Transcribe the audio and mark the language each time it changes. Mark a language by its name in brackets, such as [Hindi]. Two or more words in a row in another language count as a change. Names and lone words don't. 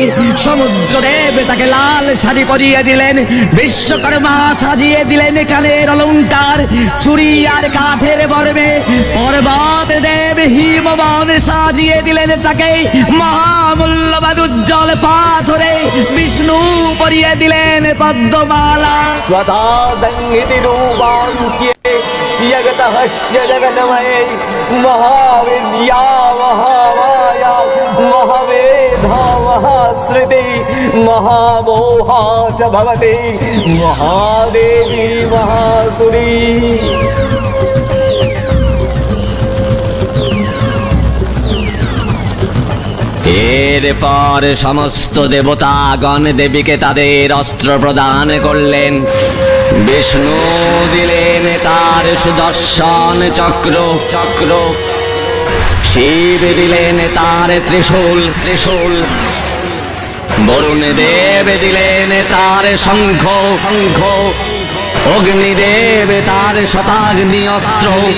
[Bangla] সমুদ্র দেব তাকে লাল শাড়ি পরিয়ে দিলেন, বিশ্বকর্মা সাজিয়ে দিলেন কানের অলংকার, চুড়ি আর কাঠের বর্মে। পর্বত দেব হিমবান সাজিয়ে দিলেন তাকে মহামূল্যবান উজ্জ্বল পাথরে। বিষ্ণু পরিয়ে দিলেন পদ্মমালা। [Sanskrit] स्वधा संहितिरूपाङ्क्ये जगतः जगन्मये महाविद्या क्रोधा महाश्रुति महामोहा च भवति महादेवी महासुरी। [Bangla] এরপর সমস্ত দেবতাগণ দেবীকে তাদের অস্ত্র প্রদান করলেন। বিষ্ণু দিলেন তার সুদর্শন চক্র চক্র, শিব দিলেন তার ত্রিশূল, বরুণ দেব দিলেন তার শঙ্খ, অগ্নিদেব তার শতাগ্নি অস্ত্র,